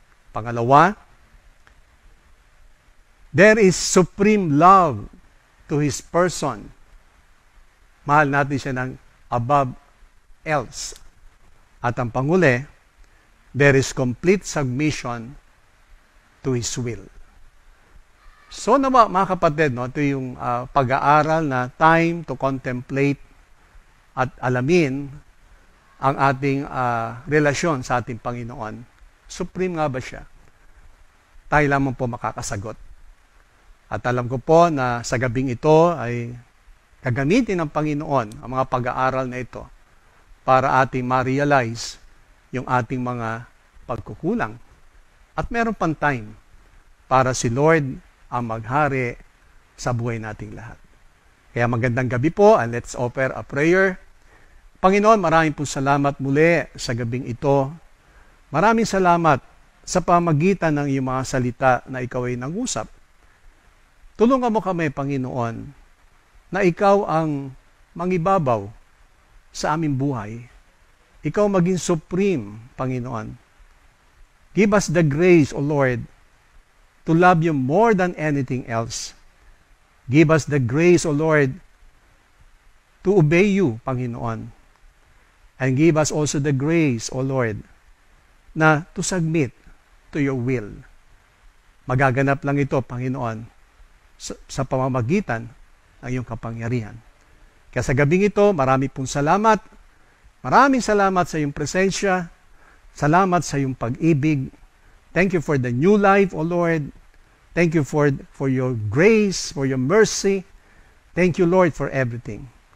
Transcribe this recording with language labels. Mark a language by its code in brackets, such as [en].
[en] Pangalawa, there is supreme love to His person. [tl] Mahal natin siya ng [en] above else. [tl] At ang panguli, [en] there is complete submission to His will. [tl] So mga kapatid, no, ito yung pag-aaral na [en] time to contemplate [tl] at alamin ang ating relasyon sa ating Panginoon. Supreme nga ba siya? Tayo lamang po makakasagot. At alam ko po na sa gabing ito ay gagamitin ng Panginoon ang mga pag-aaral na ito para ating ma-realize yung ating mga pagkukulang. At meron pang time para si Lord ang maghari sa buhay nating lahat. Kaya magandang gabi po [en] and let's offer a prayer. [tl] Panginoon, maraming po salamat muli sa gabing ito. Maraming salamat sa pamagitan ng iyong mga salita na ikaw ay nangusap. Tulungan mo kami, Panginoon, na ikaw ang mangibabaw sa aming buhay. Ikaw maging supreme, Panginoon. [en] Give us the grace, O Lord, to love you more than anything else. Give us the grace, O Lord, to obey you, Panginoon. And give us also the grace, O Lord, na to submit to your will. [tl] Magaganap lang ito, Panginoon, sa pamamagitan ng iyong kapangyarihan. Kaya sa gabing ito, marami pong salamat. Maraming salamat sa iyong presensya. Salamat sa iyong pag-ibig. [en] Thank you for the new life, O Lord. Thank you for your grace, for your mercy. Thank you, Lord, for everything.